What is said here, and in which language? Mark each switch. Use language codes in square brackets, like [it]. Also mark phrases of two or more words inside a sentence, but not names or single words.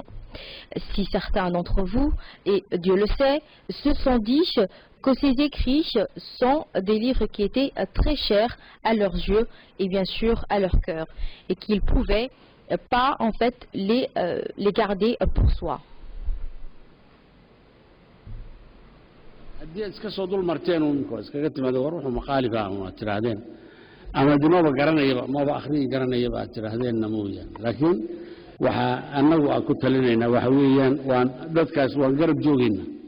[fr] Si certains d'entre vous, et Dieu le sait, se sont dit que ces écrits sont des livres qui étaient très chers à leurs yeux et bien sûr à leur cœur, et qu'ils ne pouvaient pas en fait les garder pour soi. [so] waxa anagu aan ku talinayna waxa weeyaan waan dadkaas waan garab joogayna